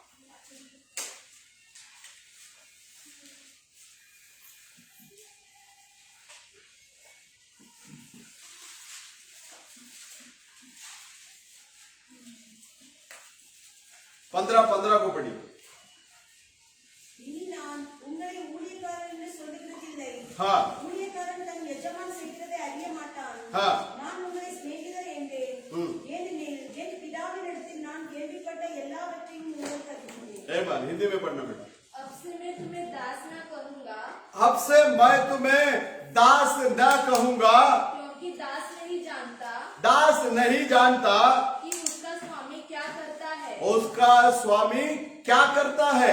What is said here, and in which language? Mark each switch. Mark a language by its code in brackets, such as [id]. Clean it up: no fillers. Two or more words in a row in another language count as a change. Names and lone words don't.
[hi] पंद्रह को पढ़ी। [ta] இனி நான் உங்களை ஊழியக்காரர் என்று சொல்லுகிறதில்லை. [hi] हाँ [ta] ஊழியக்காரன் தன் எஜமான் செய்கிறதை அறிய மாட்டான். [hi] हाँ [ta] நான் உங்களை சிநேகிதர் என்றேன். ஏனெனில் என் பிதாவினிடத்தில் நான் கேள்விப்பட்ட எல்லாவற்றையும் உங்களுக்கு அறிவித்தேன். [hi] एक बार हिंदी में पढ़ना बेटा। अब से मैं तुम्हें दास न कहूंगा, अब से मैं तुम्हें दास न कहूंगा, क्योंकि दास नहीं जानता दास नहीं जानता कि उसका स्वामी क्या करता है, उसका स्वामी क्या करता है।